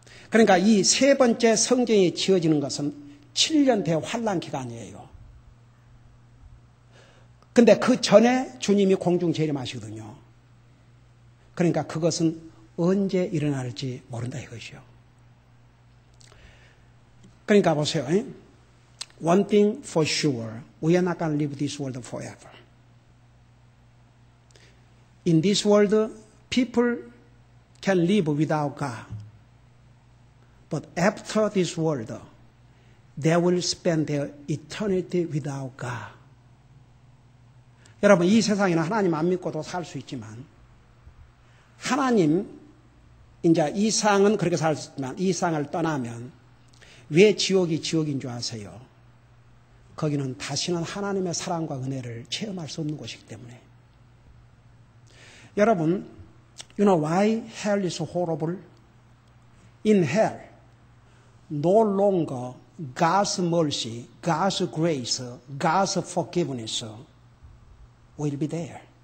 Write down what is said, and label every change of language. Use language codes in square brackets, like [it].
[ko] 그러니까 이 세 번째 성전이 지어지는 것은 7년 대환란 기간이에요. 근데 그 전에 주님이 공중 재림하시거든요. 그러니까 그것은 언제 일어날지 모른다 이것이요. 그러니까 보세요. [en] One thing for sure, we are not going to live this world forever. In this world, people can live without God. But after this world, they will spend their eternity without God. [ko] 여러분, 이 세상에는 하나님 안 믿고도 살 수 있지만, 하나님, 이제 이 세상은 그렇게 살 수 있지만, 이 세상을 떠나면, 왜 지옥이 지옥인 줄 아세요? 거기는 다시는 하나님의 사랑과 은혜를 체험할 수 없는 곳이기 때문에. 여러분, [en] you know why hell is horrible? In hell, no longer God's mercy, God's grace, God's forgiveness will be there.